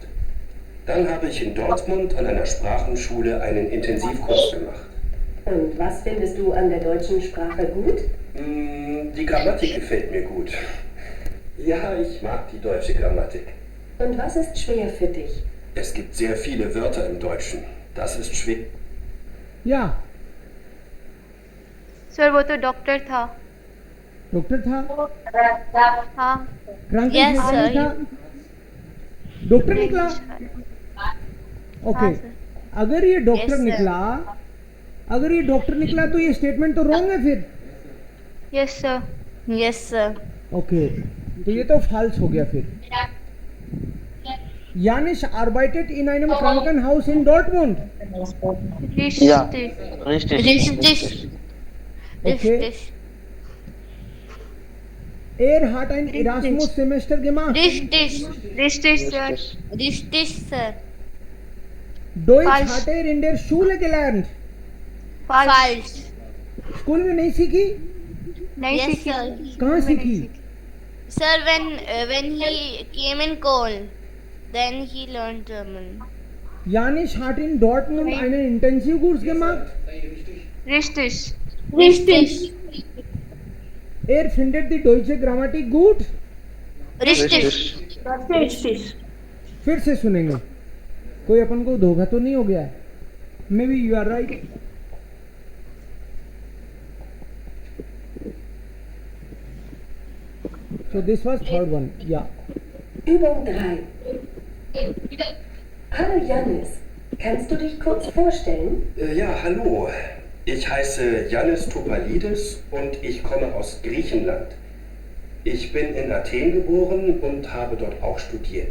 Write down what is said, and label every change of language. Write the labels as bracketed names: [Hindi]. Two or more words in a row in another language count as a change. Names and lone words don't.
[German] Dann habe ich in Dortmund an einer Sprachenschule einen Intensivkurs gemacht. Und was findest du an der deutschen Sprache gut? Die Grammatik gefällt mir gut. Ja, ich mag die deutsche Grammatik. Und was ist schwer für dich? Es gibt sehr viele Wörter im Deutschen. Das ist schwer. [Hindi] या सर वो तो डॉक्टर था। डॉक्टर था? हाँ। [English] Yes, sir. [Hindi] था? डॉक्टर निकला? ओके, हाँ, सर। अगर ये डॉक्टर [English] Yes, sir. [Hindi] निकला, अगर ये डॉक्टर निकला तो ये स्टेटमेंट तो रॉन्ग है फिर। [English] Yes, sir. Yes, sir. [Hindi] ओके, तो ये तो फॉल्स हो गया फिर. [German] Janis arbeitet in einem Krankenhaus in Dortmund. Ja, Richtig. richtig. Richtig. Okay. Richtig. Hat ein Erasmus-Semester gemacht. Richtig. Richtig, sir. Richtig, sir. Deutsch Falsch. hat in der Schule gelernt. Falsch. [Hindi] स्कूल में नहीं सीखी? नहीं [English] Yes, [Hindi] सीखी. [English] sir. [Hindi] कहाँ सीखी? [English] Sir, when he came in Köln, then he learned German. [German] Janis hat in Dortmund einen Intensivkurs gemacht. Richtig. Richtig. Findet die deutsche Grammatik gut. Richtig. Richtig. [Hindi] फिर से सुनेंगे. कोई अपन को धोखा तो नहीं हो गया है? [English] Maybe you are right. So this was third one. Yeah. [German] Übung 3. Hallo Janis, kannst du dich kurz vorstellen? Ja, hallo. Ich heiße Yannis Topalidis und ich komme aus Griechenland. Ich bin in Athen geboren und habe dort auch studiert.